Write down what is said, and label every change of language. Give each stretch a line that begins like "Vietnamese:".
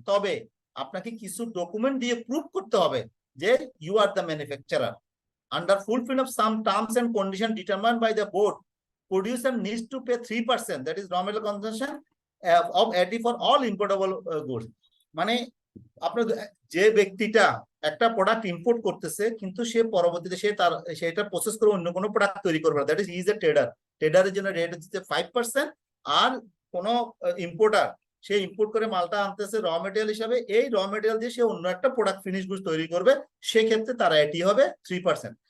Bangla: তবে আপনাকে কিছু ডকুমেন্ট দিয়ে প্রুভ করতে হবে যে
English: You are the manufacturer. Under fulfil of some terms and condition determined by the board, producer needs to pay 3%, that is raw material consumption of AT for all importable goods.
Bangla: মানে আপনার যে ব্যক্তিটা একটা product import করতেছে কিন্তু সে পরবর্তীতে সেটা process করে অন্য কোনো প্রোডাক্ট তৈরি করবে না,
English: That is a trader.
Bangla: ট্রেডারের জন্য রেট হচ্ছে 5%। আর কোনো ইম্পোর্টার সে ইম্পোর্ট করে মালটা আনতেছে র মেটেরিয়াল হিসাবে, এই র মেটেরিয়াল দিয়ে সে অন্য একটা প্রোডাক্ট ফিনিশ গুডস তৈরি করবে, সেক্ষেত্রে তার এটি হবে 3%।